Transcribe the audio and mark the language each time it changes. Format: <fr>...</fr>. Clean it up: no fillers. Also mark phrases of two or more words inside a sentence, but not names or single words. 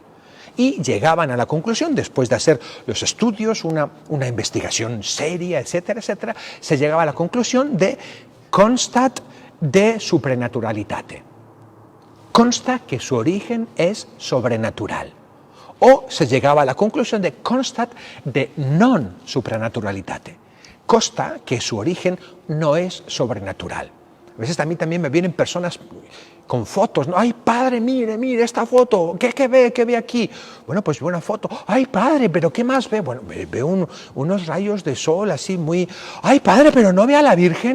<es>Y llegaban a la conclusión, después de hacer los estudios, una investigación seria, etcétera, etcétera, se llegaba a la conclusión de</es> <la>constat de suprenaturalitate.</la> <es>Consta que su origen es sobrenatural. O se llegaba a la conclusión de</es> <la>constat de non suprenaturalitate.</la> <es>Consta que su origen no es sobrenatural. A veces también me vienen personas con fotos, ¿no? ¡Ay, Padre, mire esta foto! ¿Qué ve aquí? Bueno, pues ve una foto. ¡Ay, Padre, pero qué más ve! Bueno, veo unos rayos de sol así muy... ¡Ay, Padre, pero no ve a la Virgen!</es>